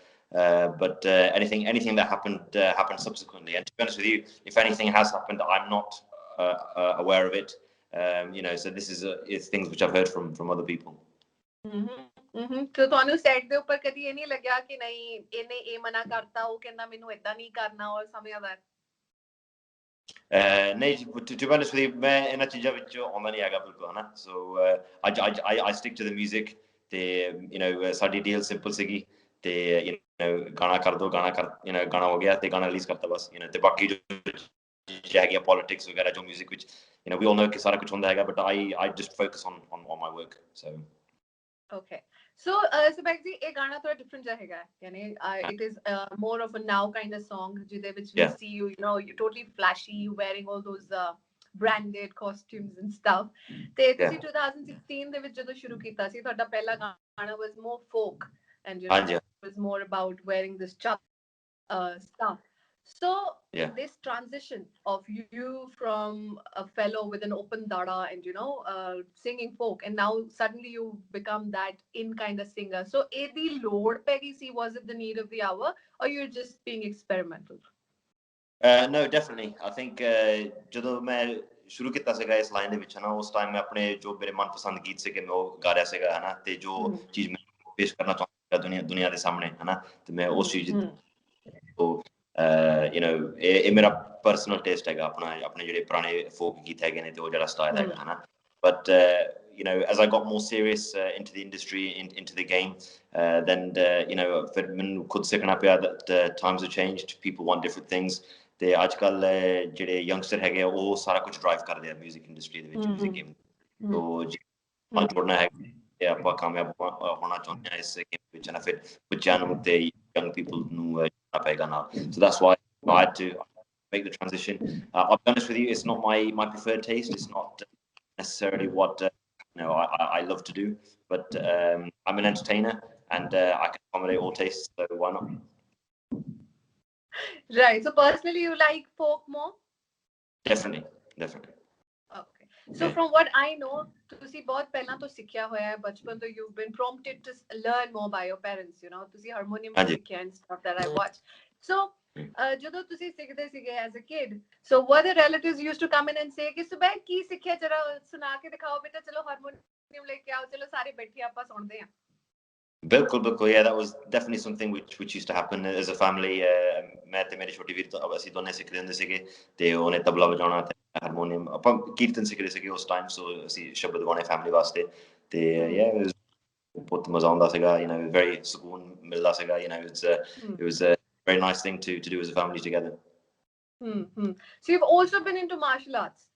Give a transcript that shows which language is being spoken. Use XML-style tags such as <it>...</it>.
<en>But anything that happened subsequently. And to be honest with you, if anything has happened, I'm not aware of it. So this is things which I've heard from other people.</en> <pa>So ਤੁਹਾਨੂੰ set ਦੇ ਉੱਪਰ ਕਦੀ ਇਹ ਨਹੀਂ ਲੱਗਿਆ ਕਿ ਨਹੀਂ ਇਹਨੇ ਇਹ ਮਨਾ ਕਰਤਾ ਉਹ ਕਹਿੰਦਾ ਮੈਨੂੰ ਇਦਾਂ ਨਹੀਂ ਕਰਨਾ</pa> <en>or something like that?</en> <pa>ਨਹੀਂ,</pa> <en>to be honest with you,</en> <pa>ਮੈਂ ਇਹਨਾਂ ਚੀਜ਼ਾਂ ਵਿੱਚ ਆਉਂਦਾ ਨਹੀਂ ਹੈਗਾ ਬਿਲਕੁਲ, ਹਨਾ.</pa> <en>So I stick to the music.</en> <pa>ਤੇ ਸਾਡੀ ਡੀਲ ਸਿੰਪਲ ਸੀਗੀ ਤੇ ਗਾਣਾ ਕਰ ਦੋ, ਗਾਣਾ ਹੋ ਗਿਆ ਤੇ ਗਾਣਾ ਰਿਲੀਜ਼ ਕਰਤਾ ਬਸ. ਤੇ ਬਾਕੀ ਜੋ ਹੈਗੀ ਪੋਲਿਟਿਕਸ ਵਗੈਰਾ ਜੋ ਮਿਊਜ਼ਿਕ ਵਿੱਚ</pa> <en>we all know</en> <pa>ਕਿ ਸਾਰਾ ਕੁਝ ਹੁੰਦਾ ਹੈਗਾ,</pa> <en>but I just focus on my work. So okay. So Subaig ji,</en> <pa>ਇਹ ਗਾਣਾ ਥੋੜਾ ਡਿਫਰੈਂਟ ਜਿਹਾ ਹੈਗਾ, ਯਾਨੀ</pa> <en>it is more of a now kind of song</en> <pa>ਜਿਹਦੇ ਵਿੱਚ</pa> <en>we see you you're totally flashy, you wearing all those branded costumes and stuff.</en> <pa>ਤੇ ਤੁਸੀਂ 2016 ਦੇ ਵਿੱਚ ਜਦੋਂ ਸ਼ੁਰੂ ਕੀਤਾ ਸੀ ਤੁਹਾਡਾ ਪਹਿਲਾ ਗਾਣਾ</pa> <en>was more folk, and it was more about wearing this stuff. So this transition of you from a fellow with an open dada and singing folk, and now suddenly you become that in kind of singer. So the Lord Peggy C, was it the need of the hour, or you're just being experimental? No, definitely. I think</en> <pa>ਜਦੋਂ ਮੈਂ ਸ਼ੁਰੂ ਕੀਤਾ ਸੀਗਾ ਇਸ line ਦੇ ਵਿੱਚ, ਹਨਾ, ਉਸ ਟਾਈਮ ਮੈਂ ਆਪਣੇ ਜੋ ਮੇਰੇ ਮਨਪਸੰਦ ਗੀਤ ਸੀਗੇ ਮੈਂ ਉਹ ਗਾ ਰਿਹਾ ਸੀਗਾ, ਹਨਾ, ਤੇ ਜੋ ਚੀਜ਼ ਮੈਂ ਪੇਸ਼ ਕਰਨਾ ਚਾਹੁੰਦਾ ਦੁਨੀਆ ਦੇ ਸਾਹਮਣੇ, ਹਨਾ, ਤੇ ਮੈਂ ਉਸ ਚੀਜ਼ ਤੋਂ ਇਹ ਮੇਰਾ ਪਰਸਨਲ ਟੇਸਟ ਹੈਗਾ, ਆਪਣੇ ਜਿਹੜੇ ਪੁਰਾਣੇ ਫੋਕ ਗੀਤ ਹੈਗੇ ਨੇ ਤੇ ਉਹ ਜਿਹੜਾ ਸਟਾਈਲ ਹੈਗਾ, ਹਨਾ.</pa> <en>But as I got more serious into the industry, into the game, then</en> <pa>ਫਿਰ ਮੈਨੂੰ ਖੁਦ ਸਿੱਖਣਾ ਪਿਆ</pa> <en>that times have changed, people want different things.</en> <pa>ਤੇ ਅੱਜ ਕੱਲ ਜਿਹੜੇ ਯੰਗਸਟਰ ਹੈਗੇ ਆ ਉਹ ਸਾਰਾ ਕੁਝ ਡਰਾਈਵ ਕਰਦੇ ਆ ਮਿਊਜ਼ਿਕ ਇੰਡਸਟਰੀ ਦੇ ਵਿੱਚ, ਮਿਊਜ਼ਿਕ ਗੇਮ। ਸੋ ਜੇ ਜੁੜਨਾ ਹੈ ਤੇ ਆਪਾਂ ਕਾਮਯਾਬ ਹੋਣਾ ਚਾਹੁੰਦੇ ਹਾਂ ਇਸ ਗੇਮ ਵਿੱਚ, ਨਾ ਫਿਰ ਬੱਚਿਆਂ ਨੂੰ ਤੇ</pa> <en>young people</en> <pa>ਨੂੰ ਜੁੜਨਾ ਪਏਗਾ ਨਾਲ.</pa> <en>So that's why I had to make the transition. I'll be honest with you, it's not my preferred taste. It's not necessarily what I love to do, but I'm an entertainer and I can accommodate all tastes, so why not? Right. So personally, you like folk more? Definitely. Okay. So from what I know,</en> <pa>ਤੁਸੀਂ ਬਹੁਤ ਪਹਿਲਾਂ ਤੋਂ ਸਿੱਖਿਆ ਹੋਇਆ ਹੈ, ਬਚਪਨ ਤੋਂ</pa> <en>you've been prompted to learn more by your parents,</en> <pa>ਤੁਸੀਂ ਹਾਰਮੋਨੀਅਮ ਸਿੱਖਿਆ</pa> <en>and stuff that I watch.</en> <pa>So ਜਦੋਂ ਤੁਸੀਂ ਸਿੱਖਦੇ ਸੀਗੇ</pa> <en>as a kid, so were the relatives used to come in and say</en> <pa>ਕਿ ਸੁਬੈਗ ਕੀ ਸਿੱਖਿਆ, ਜਰਾ ਸੁਣਾ ਕੇ ਦਿਖਾਓ ਬੇਟਾ, ਚਲੋ ਹਾਰਮੋਨੀਅਮ ਲੈ ਕੇ ਆਓ, ਚਲੋ ਸਾਰੇ ਬੈਠੇ ਆਪਾਂ ਸੁਣਦੇ ਹਾਂ?</pa> <en>ਬਿਲਕੁਲ, yeah, that was definitely something which used to happen as a family.</en> <pa>ਮੈਂ ਤੇ ਮੇਰੇ ਛੋਟੇ ਵੀਰ ਅਸੀਂ ਦੋਨੇ ਸਿੱਖਦੇ ਹੁੰਦੇ ਸੀਗੇ, ਤੇ ਉਹਨੇ ਤਬਲਾ ਵਜਾਉਣਾ ਤੇ ਹਾਰਮੋਨੀਅਮ, ਆਪਾਂ ਕੀਰਤਨ ਸਿੱਖਦੇ ਸੀਗੇ ਉਸ ਟਾਈਮ, ਸੋ ਅਸੀਂ ਸ਼ਬਦ ਗਾਉਣੇ ਫੈਮਿਲੀ ਵਾਸਤੇ, ਤੇ ਬਹੁਤ ਮਜ਼ਾ ਆਉਂਦਾ ਸੀਗਾ, very ਸਕੂਨ ਮਿਲਦਾ ਸੀਗਾ,</pa> <en>it was a very nice thing to do as a family together. So you've also been into martial arts.</en>